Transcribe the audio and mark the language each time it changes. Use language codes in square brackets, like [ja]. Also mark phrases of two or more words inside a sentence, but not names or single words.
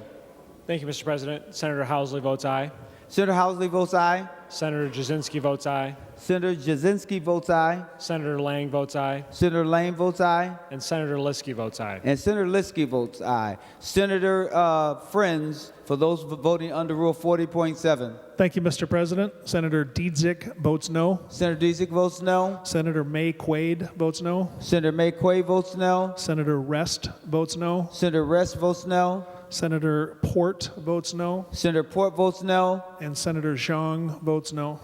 [en] Thank you, Mr. President. Senator Housley votes aye. Senator Housley votes aye. Senator Jasinski votes aye. Senator Jasinski votes aye. Senator Lang votes aye. Senator Lane votes aye. And Senator Liskey votes aye. And Senator Liskey votes aye. Senator Friends, for those voting under Rule 40.7. Thank you, Mr. President. Senator Dietzick votes no. Senator Dietzick votes no. Senator May Quaid votes no. Senator May Quaid votes no. Senator Rest votes no. Senator Rest votes no. Senator Port votes no. Senator Port votes no. And Senator Zhang votes no.